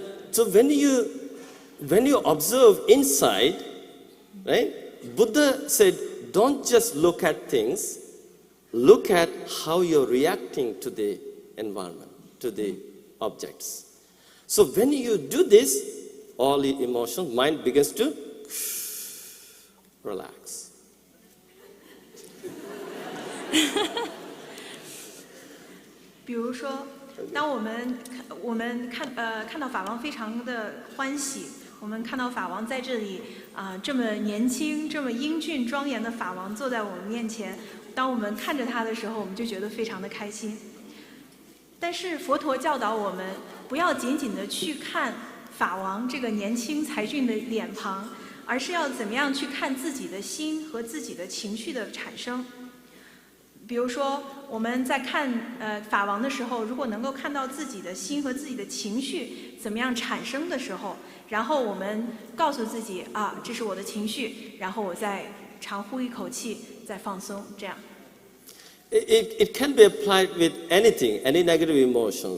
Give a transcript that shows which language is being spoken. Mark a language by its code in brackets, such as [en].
[en] So when you observe inside, right, Buddha said, don't just look at things, look at how you're reacting to the environment, to the objects. So when you do this, all the emotions, mind begins to relax. [zh] 比如说，当我们看到法王非常的欢喜，我们看到法王在这里这么年轻、这么英俊庄严的法王坐在我们面前，当我们看着他的时候，我们就觉得非常的开心。但是佛陀教导我们，不要仅仅的去看法王这个年轻才俊的脸庞，而是要怎么样去看自己的心和自己的情绪的产生。比如说，我们在看法王的时候，如果能够看到自己的心和自己的情绪怎么样产生的时候，然后我们告诉自己这是我的情绪，然后我再长呼一口气，再放松，这样。 [en] It can be applied with anything, any negative emotion.